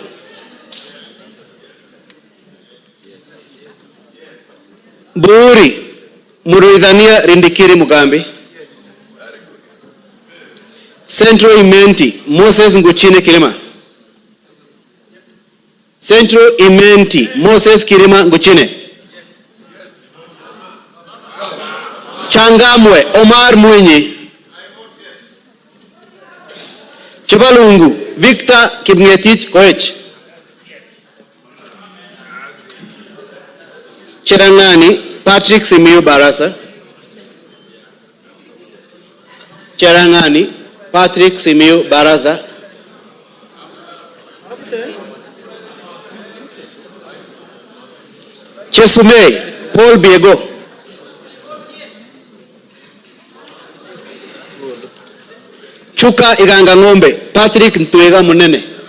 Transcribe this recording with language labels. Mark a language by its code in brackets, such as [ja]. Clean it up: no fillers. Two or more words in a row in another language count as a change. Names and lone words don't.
[en] Buuri Muruidhania Rindikiri Mugambi. Central Imenti Moses Nguchine Kirima. Central Imenti Moses Kirima Nguchine. Changamwe Omar Mwinyi. Chubalungu Victor Kipngetich Koech. Cherangani Patrick Simiyu Barasa. Cherangani Patrick Simiyu Barasa. Chesumei Paul Biego. Chuka Iganga Ngombe Patrick Ntuega Munene.